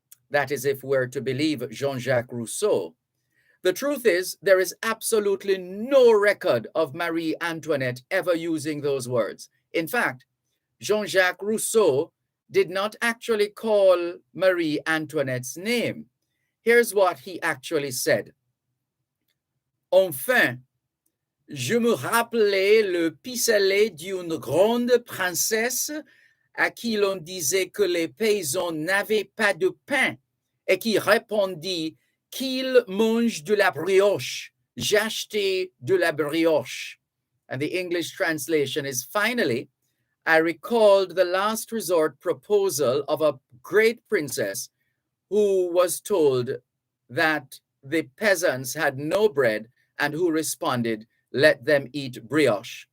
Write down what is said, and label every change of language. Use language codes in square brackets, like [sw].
[en] That is, if we're to believe Jean-Jacques Rousseau. The truth is, there is absolutely no record of Marie Antoinette ever using those words. In fact, Jean-Jacques Rousseau did not actually call Marie Antoinette's name. Here's what he actually said. [fr] Enfin, je me rappelais le pis-aller d'une grande princesse à qui l'on disait que les paysans n'avaient pas de pain et qui répondit qu'ils mangent de la brioche. J'ai acheté de la brioche. [en] And the English translation is, finally, I recalled the last resort proposal of a great princess who was told that the peasants had no bread and who responded, "Let them eat brioche.